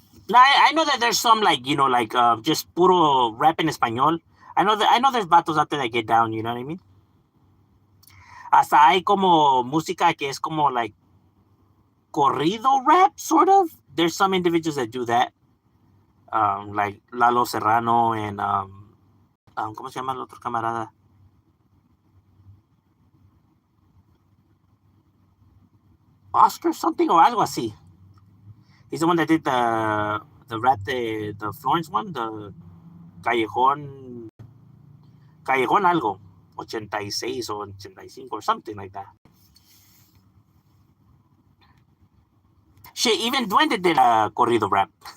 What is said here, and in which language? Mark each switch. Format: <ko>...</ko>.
<en>No, I know that there's some just</en> <es>puro rap en español.</es> <en>I know there's vatos out there that get down, you know what I mean?</en> <es>Hasta hay como música que es como</es> <en>like corrido rap, sort of. There's some individuals that do that.</en> <es>Like Lalo Serrano and ¿cómo se llama el otro camarada?</es> <en>Oscar something or</en> <es>algo así.</es> <en>He's the one that did the rap, the Florence one, the Callejón algo, 86 or 85 or something like that. Shit, even Duende did a corrido rap.</en>